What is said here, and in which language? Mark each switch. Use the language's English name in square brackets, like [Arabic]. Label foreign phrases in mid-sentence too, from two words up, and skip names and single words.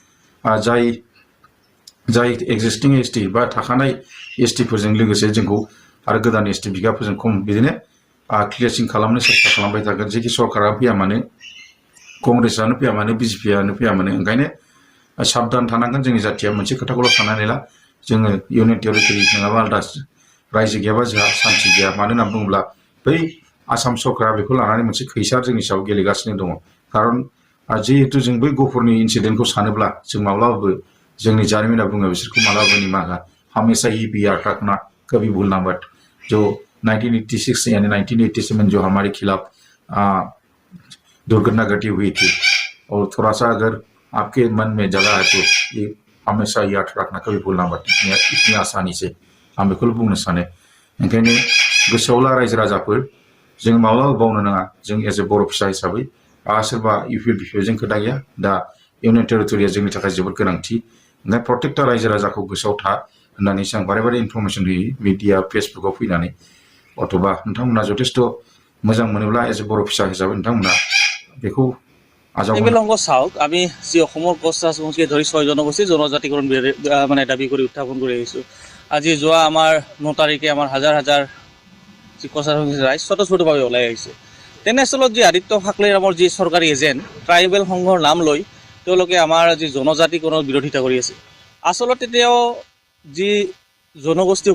[Bodo] जाय एक्जिस्टिं एसटि बा थाखानाय एसटिफोरजों लोगोसे जोंखौ आरो गोदान एसटि बिगाफोरजों खम बिदिनो क्लियारसिं खालामनो सेस्था खालामबाय थागोन जेखि सरकारा फैया मानो कंग्रेसआनो फैया मानो बिजेपिआनो फैया मानो ओंखायनो साबधान थानांगोन जोंनि जाथिया मोनसे खोथाखौल' साननानै ला जोङो [English] union territory [Bodo] नङाबा आलादा रायजो गैयाबा जोंहा सान्थि गैया मानो होनना बुङोब्ला बै आसाम सरकारा बेखौ लानानै मोनसे खैसार जोंनि सायाव गेलेगासिनो दङ खारन जिहेतु जों बै गफुरनि इन्सिडेन्टखौ सानोब्ला जों माब्लाबाबो जोंनि जारिमिना बुङो बिसोरखौ माब्लाबाबो निमाहा [Hindi] हमेशा ही भी याद रखना कभी भूलना मत जो 1986 यानी 1987 जो हमारे खिलाफ दुर्घटना घटी हुई थी और थोड़ा सा अगर आपके मन में जगह है तो ये हमेशा याद रखना कभी भूलना मत इतनी आसानी से [Bodo] आं बेखौल' बुंनो सानो ओंखायनो गोसोआव ला रायजो राजाफोर जों माब्लाबाबो बावनो नाङा जों [English] as a [Bodo] बर' फिसा हिसाबै सोरबा इउपिएल बिपिएलजों खोथा गैया दा [English] union territorya [Bodo] जोंनि थाखाय जोबोद गोनांथि ओंखायनो प्रत्येकटा रायजो राजाखौ गोसोआव था होननानैसो आं बारे इनफरमेसन होयो मिडिया फेसबुकाव फैनानै अथ'बा नोंथांमोना যথেষ্ট मोजां मोनोब्ला [English] as a [Bodo] बर' फिसा হিচাপে नोंथांमोना बेखौ [Assamese] ট্ৰাইবেল অংগ চাওক আমি যি অসমৰ কোচ ৰাজবংশীয়ে ধৰি 6 জনগোষ্ঠী জনজাতিকৰণ মানে দাবী কৰি উত্থাপন কৰি আহিছোঁ আজি যোৱা আমাৰ 9 তাৰিখে আমাৰ হাজাৰ যি কোচ ৰাজবংশী ৰাইজ স্বতঃস্ফূৰ্তভাৱে ওলাই আহিছে তেনেস্থলত যি আদিত্য ঠাকৰে নামৰ যি চৰকাৰী এজেণ্ট ট্ৰাইবেল সংঘৰ নাম লৈ তেওঁলোকে আমাৰ যি জনজাতিকৰণৰ বিৰোধিতা কৰি আছে আচলতে তেওঁ যি জনগোষ্ঠীয়